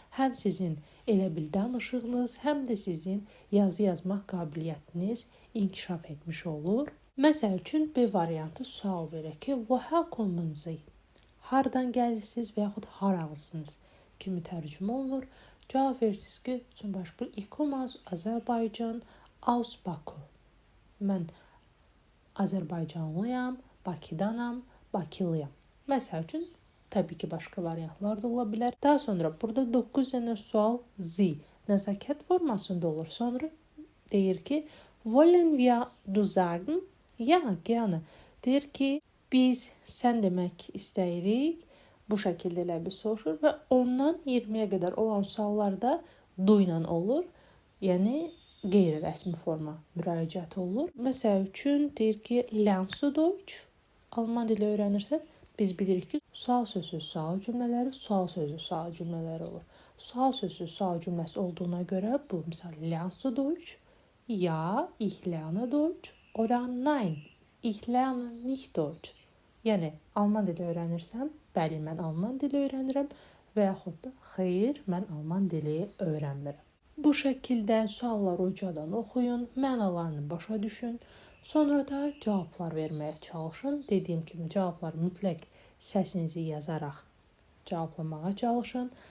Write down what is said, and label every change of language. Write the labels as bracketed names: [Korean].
[Azerbaijani] Həm sizin elə bil danışığınız, həm də sizin yazı yazmaq qabiliyyətiniz inkişaf etmiş olur. Məsəl üçün, B variantı sual verir ki, [German] "Woher kommen Sie?" [Azerbaijani] Hardan gəlirsiniz və yaxud haralısınız kimi tərcümə olunur. Cavab verirsiniz ki, [German] zum Beispiel, ich komme aus Azerbaycan, aus Baku. [Azerbaijani] Mən Azərbaycanlıyam, Bakıdanam, Bakılıyam. Məsəl üçün, təbii ki, başqa variantlar da ola bilər. Daha sonra burada 9 dənə sual Z nəzakət formasında olur. Sonra deyir ki, [German] wollen wir du sagen? Ja, gerne. [Azerbaijani] Deyir ki, biz sən demək istəyirik. Bu şəkildə elə bir soruşur və ondan 20-yə qədər olan suallarda du ilə olur. Yəni, qeyri-rəsmi forma müraciət olur. Məsəl üçün, deyir ki, [German] lernst du Deutsch? [Azerbaijani] Alman dili öyrənirsən, biz bilirik ki, sual sözü, sual cümlələri, sual sözü, sual cümlələri olur. Sual sözü, sual cümləsi olduğuna görə bu, misal, [German] lernst du Deutsch? Ja, ich lerne Deutsch. Oder nein, ich lerne nicht Deutsch. [Azerbaijani] Yəni, Alman dili öyrənirsəm, bəli, mən Alman dili öyrənirəm və yaxud da xeyr, mən Alman dili öyrənmirəm. Bu şəkildə sualları ucadan oxuyun, mənalarını başa düşün, sonra da cavablar verməyə çalışın. Dediyim kimi, cavabları mütləq səsinizi yazaraq cavablamağa çalışın.